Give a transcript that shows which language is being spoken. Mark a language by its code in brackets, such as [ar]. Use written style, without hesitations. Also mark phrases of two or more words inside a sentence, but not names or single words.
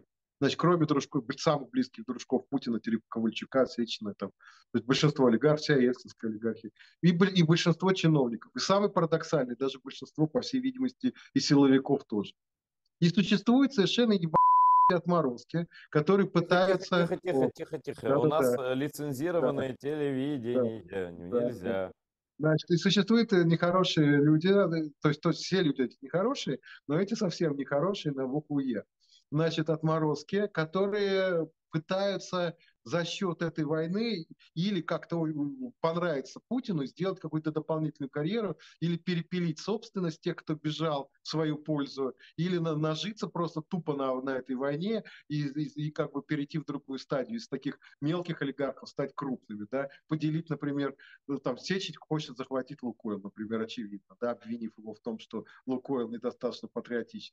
[ru] Значит, кроме дружков, самых близких дружков Путина, типа Ковальчука, Сечина, там, то есть большинство олигархов, вся ельцинская олигархия, и большинство чиновников. И самый парадоксальный, даже большинство, по всей видимости, и силовиков тоже. И существует совершенно ебаные отморозки, которые Тихо, тихо, пытаются... тихо, тихо, тихо, тихо. У нас Да-да-да. Да, лицензированное да, телевидение. да, да. Нельзя. Значит, и существуют нехорошие люди, то есть все люди эти нехорошие, но эти совсем нехорошие на букву Е. Значит, отморозки, которые пытаются за счет этой войны или как-то понравиться Путину, сделать какую-то дополнительную карьеру, или перепилить собственность тех, кто бежал в свою пользу, или нажиться просто тупо на этой войне и как бы перейти в другую стадию, из таких мелких олигархов стать крупными, да, поделить, например, ну, там Сечить хочет захватить Лукойл, например, очевидно, да, обвинив его в том, что Лукойл недостаточно патриотичен.